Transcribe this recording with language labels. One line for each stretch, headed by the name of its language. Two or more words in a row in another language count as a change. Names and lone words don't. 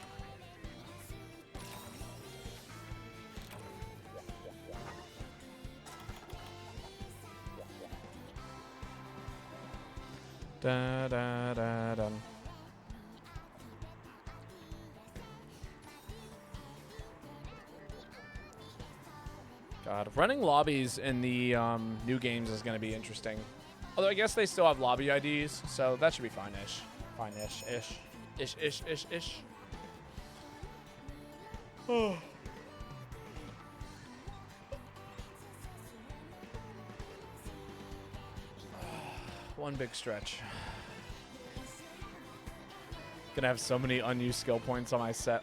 English: Da da da da. God, running lobbies in the new games is going to be interesting. Although I guess they still have lobby IDs, so that should be fine-ish. Fine-ish-ish. Ish-ish-ish-ish. Oh. One big stretch. Gonna have so many unused skill points on my set.